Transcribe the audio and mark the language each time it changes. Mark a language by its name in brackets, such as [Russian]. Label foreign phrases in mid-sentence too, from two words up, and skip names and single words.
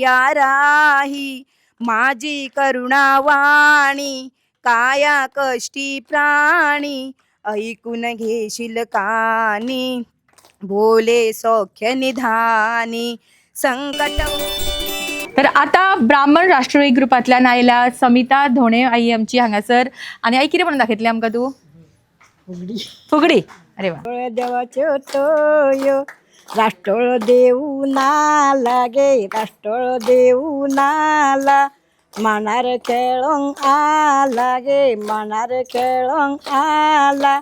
[Marathi] या राही माझी करुणावाणी, काया कष्टी प्राणी, ऐकून घेशील कानी, बोले सौख्य निधानी. संकट. [Konkani] तर आता ब्राह्मण राष्ट्रवादी ग्रुपांतल्यान आयल्या समिता धोणे आई आमची हांगासर. आणि आई कितें म्हणून दाखयतली आमकां तूं? फुगडी. अरे वा. देवाच्यो तोयो राष्ट्रोळ देऊ नाला गे, राष्ट्रोळ देऊ नाला. मनार खेळोंक आला गे, मनार खेळोंक आला.